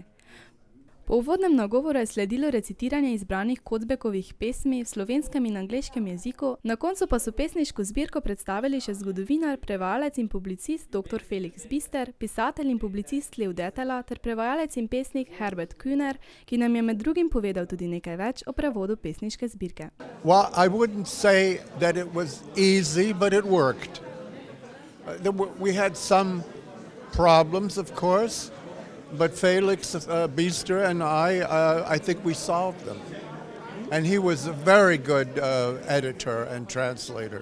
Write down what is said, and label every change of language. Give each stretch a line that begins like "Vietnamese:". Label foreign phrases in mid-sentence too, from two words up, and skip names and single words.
Slovenian: Po uvodnem nagovoru je sledilo recitiranje izbranih Kocbekovih pesmi v slovenskem in angleškem jeziku, na koncu pa so pesniško zbirko predstavili še zgodovinar, prevajalec in publicist dr. Felix Bister, pisatelj in publicist Lev Detela ter prevajalec in pesnik Herbert Kühner, ki nam je med drugim povedal tudi nekaj več o prevodu pesniške zbirke.
English: Well, I wouldn't say that it was easy, but it worked. We had some problems, of course. But Felix Biester and I think we solved them. And he was a very good editor and translator.